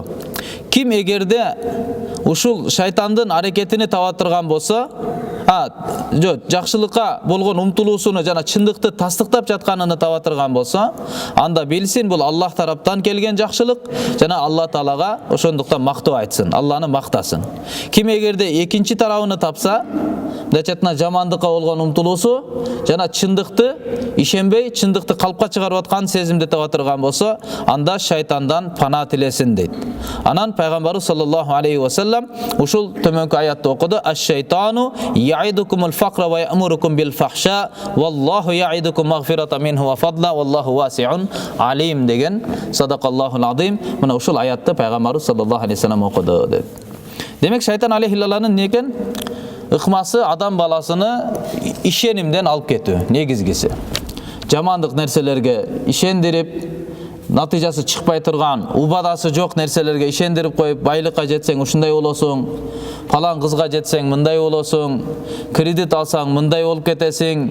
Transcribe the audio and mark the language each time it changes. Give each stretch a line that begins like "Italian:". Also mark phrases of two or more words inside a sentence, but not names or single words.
Kyrgyz: Ким эгерде ушул шайтандын аракетини таба турган болсо, жакшылыкка болгон умтулуусуну жана чындыкты тастыктап жатканын таба турган болсо, анда билсин бул Аллах тараптан келген жакшылык жана Аллах Таалага ошондуктан мактоо айтсын, Алланы мактасын. Ким эгерде экинчи тарабын тапса, дачатына жамандыкка болгон умтулуусу жана чындыкты ишенбей, чындыкты калпка чыгарып аткан сезимди таба турган болсо, анда шайтандан пана тилесин дейт. Анан пайгамбарыбыз
Arabic: صلى الله عليه وسلم
Kyrgyz: ушул төмөнкү аятты окуду:
Arabic: "الشيطان يعدكم الفقر ويأمركم بالفحشاء, والله يعدكم مغفرة منه وفضلا والله واسع عليم" деген صدق الله العظيم.
Kyrgyz: Мына ушул аятты пайгамбарыбыз
Arabic: صلى الله عليه وسلم
Kyrgyz: окуду дейт. Демек шайтан алейхилланын не экен? Ыкмасы адам баласыны ишенимден алып кетүү негизгиси. Жамандык нерселерге ишендирип, натыйжасы чыкпай турган, убадасы жок нерселерге ишендирип коюп, байлыкка жетсең ушундай болосуң, палан кызга жетсең мындай болосуң, кредит алсаң мындай болуп кетесиң.